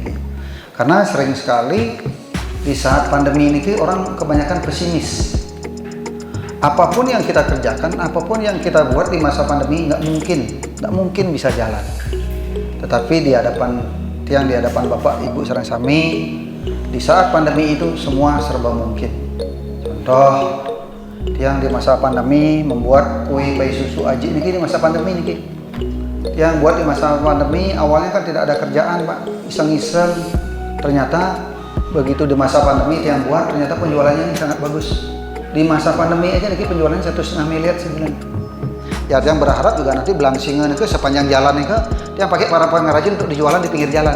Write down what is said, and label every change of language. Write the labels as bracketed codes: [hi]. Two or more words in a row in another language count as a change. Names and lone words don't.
[id] Karena sering sekali di saat pandemi ini orang kebanyakan pesimis. Apapun yang kita kerjakan, apapun yang kita buat di masa pandemi nggak mungkin bisa jalan. Tetapi di hadapan Bapak, Ibu [ban] sareng sami, [id] di saat pandemi itu semua serba mungkin. Contoh, yang di masa pandemi membuat kue pai susu aji niki di masa pandemi niki. Yang buat di masa pandemi awalnya kan tidak ada kerjaan Pak, iseng-iseng. Ternyata begitu di masa pandemi yang buat ternyata penjualannya sangat bagus. Di masa pandemi aja niki penjualannya 1,5 miliar sebulan. Ya yang berharap juga nanti Belangsinga itu sepanjang jalan itu yang pakai para pengrajin untuk dijualan di pinggir jalan.